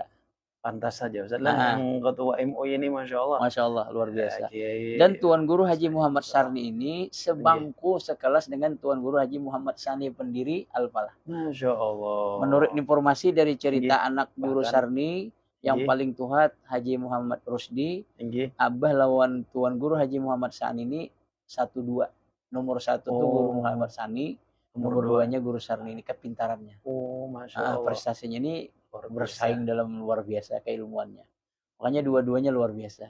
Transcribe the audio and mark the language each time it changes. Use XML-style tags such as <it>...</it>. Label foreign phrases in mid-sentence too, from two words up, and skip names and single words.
<id>Pantas saja Ustaz lah yang ketua MUI ini</id> <ar>ما شاء الله. ما شاء الله</ar> <id>luar biasa. Dan Tuan Guru Haji Muhammad Sarni ini sebangku sekelas dengan Tuan Guru Haji Muhammad Sani pendiri Al-Falah.</id> <ar>ما شاء الله.</ar> <id>Menurut informasi dari cerita anak Guru Sarni yang paling tuhat Haji Muhammad Rusdi, abah lawan Tuan Guru Haji Muhammad Sani ini 1-2. Nomor 1 tuh Guru Muhammad Sani, nomor 2-nya Guru Sarni. Ini kepintarannya.</id> <ar>Oh ما شاء الله.</ar> <id>Prestasinya ini bersaing dalam luar biasa keilmuannya. Makanya dua-duanya luar biasa.</id>